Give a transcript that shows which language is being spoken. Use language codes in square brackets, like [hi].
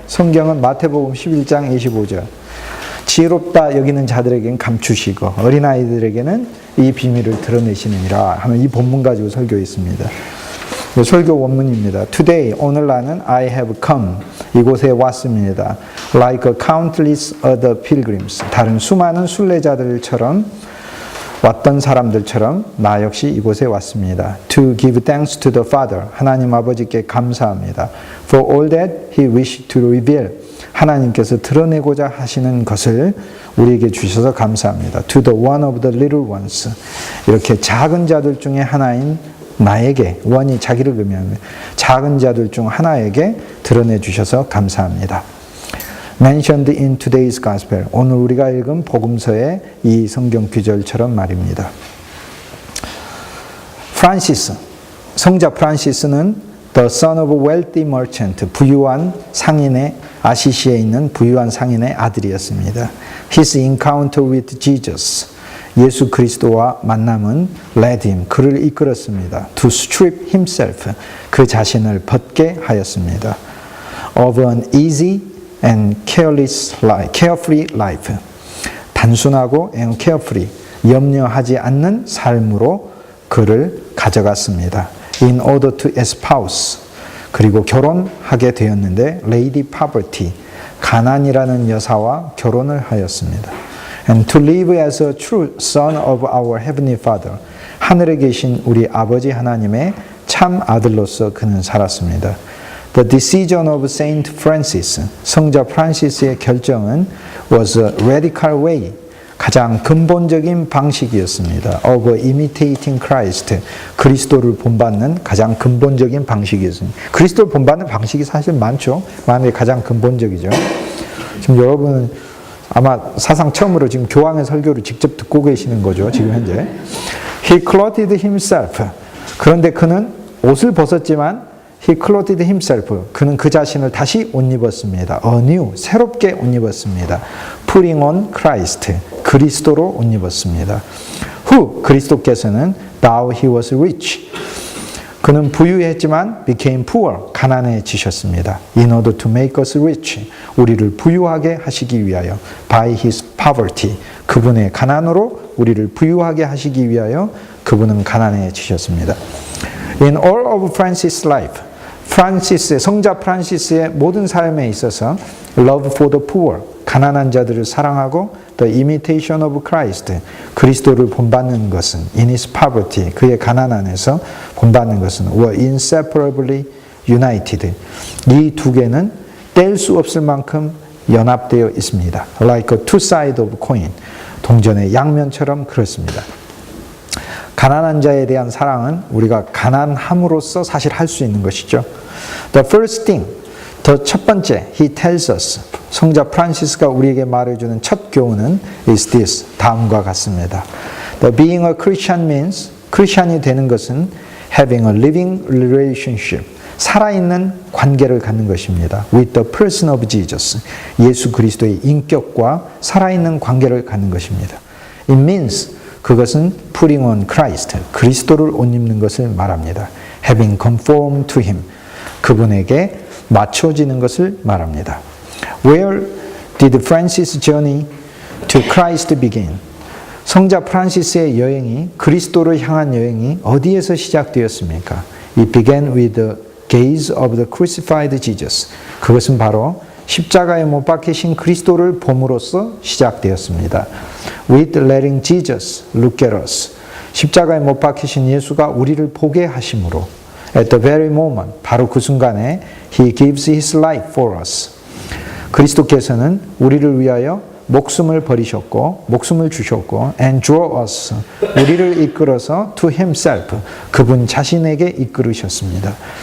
[ko] 성경은 마태복음 11장 25절. 지혜롭다 여기는 자들에게는 감추시고 어린아이들에게는 이 비밀을 드러내시느니라 하는 이 본문 가지고 설교했습니다. 설교 원문입니다. [en] Today, [ko] 오늘 나는 [en] I have come, [ko] 이곳에 왔습니다. [en] Like a countless other pilgrims, [ko] 다른 수많은 순례자들처럼 왔던 사람들처럼 나 역시 이곳에 왔습니다. [en] To give thanks to the Father, [ko] 하나님 아버지께 감사합니다. [en] For all that He wished to reveal, [ko] 하나님께서 드러내고자 하시는 것을 우리에게 주셔서 감사합니다. [en] To the one of the little ones, [ko] 이렇게 작은 자들 중에 하나인 나에게, 원이 자기를 의미합니다. 작은 자들 중 하나에게 드러내 주셔서 감사합니다. [en] Mentioned in today's gospel, [ko] 오늘 우리가 읽은 복음서의 이 성경 구절처럼 말입니다. 프란시스, 성자 프란시스는 [en] The son of a wealthy merchant, [ko] 부유한 상인의, 아시시에 있는 부유한 상인의 아들이었습니다. [en] His encounter with Jesus, [ko] 예수 그리스도와 만남은 [en] led him, [ko] 그를 이끌었습니다. [en] To strip himself, [ko] 그 자신을 벗게 하였습니다. [en] Of an easy and carefree life, [ko] 단순하고 [en] and carefree, [ko] 염려하지 않는 삶으로 그를 가져갔습니다. [en] In order to espouse, [ko] 그리고 결혼하게 되었는데 Lady Poverty, 가난이라는 여사와 결혼을 하였습니다. [en] And to live as a true son of our heavenly Father, [ko] 하늘에 계신 우리 아버지 하나님의 참 아들로서 그는 살았습니다. [en] The decision of Saint Francis, [ko] 성자 프란시스의 결정은 [en] was a radical way, [ko] 가장 근본적인 방식이었습니다. [en] Of imitating Christ, [ko] 그리스도를 본받는 가장 근본적인 방식이었습니다. 그리스도를 본받는 방식이 사실 많죠. 만약에 가장 근본적이죠. 지금 여러분은 아마 사상 처음으로 지금 교황의 설교를 직접 듣고 계시는 거죠. 지금 현재. [en] He clothed himself. [ko] 그런데 그는 옷을 벗었지만 [en] He clothed himself. [ko] 그는 그 자신을 다시 옷 입었습니다. [en] anew, [ko] 새롭게 옷 입었습니다. [en] Putting on Christ, [ko] 그리스도로 옷 입었습니다. [en] Who, [ko] 그리스도께서는 [en] though he was rich, [ko] 그는 부유했지만 [en] became poor, [ko] 가난해지셨습니다. [en] In order to make us rich, [ko] 우리를 부유하게 하시기 위하여 [en] by his poverty, [ko] 그분의 가난으로 우리를 부유하게 하시기 위하여 그분은 가난해지셨습니다. [en] In all of Francis' life, [ko] 성자 프란시스의 모든 삶에 있어서 [en] love for the poor, [ko] 가난한 자들을 사랑하고 [en] the imitation of Christ, [ko] 그리스도를 본받는 것은 [en] in his poverty, [ko] 그의 가난 안에서 본받는 것은 [en] were inseparably united. [ko] 이 두 개는 뗄 수 없을 만큼 연합되어 있습니다. [en] Like a two sides of coin, [ko] 동전의 양면처럼 그렇습니다. 가난한 자에 대한 사랑은 우리가 가난함으로써 사실 할 수 있는 것이죠. [en] The first thing, [ko] 더 첫 번째, [en] he tells us, [ko] 성자 프란시스가 우리에게 말해주는 첫 교훈은 [en] is this, [ko] 다음과 같습니다. [en] The being a Christian means, [ko] 크리스찬이 되는 것은 [en] having a living relationship, [ko] 살아있는 관계를 갖는 것입니다. [en] With the person of Jesus, [ko] 예수 그리스도의 인격과 살아있는 관계를 갖는 것입니다. [en] It means, [ko] 그것은 [en] putting on Christ, [ko] 그리스도를 옷 입는 것을 말합니다. [en] Having conformed to him, [ko] 그분에게 맞춰지는 것을 말합니다. [en] Where did Francis' journey to Christ begin? [ko] 성자 프란시스의 여행이, 그리스도를 향한 여행이 어디에서 시작되었습니까? [en] It began with the gaze of the crucified Jesus. [ko] 그것은 바로 십자가에 못 박히신 그리스도를 봄으로써 시작되었습니다. [en] With letting Jesus look at us. [ko] 십자가에 못 박히신 예수가 우리를 보게 하심으로 [en] at the very moment, [ko] 바로 그 순간에 [en] He gives His life for us. [ko] 그리스도께서는 우리를 위하여 목숨을 버리셨고 목숨을 주셨고 [en] and draw us, [ko] 우리를 이끌어서 [en] to Himself, [ko] 그분 자신에게 이끌으셨습니다.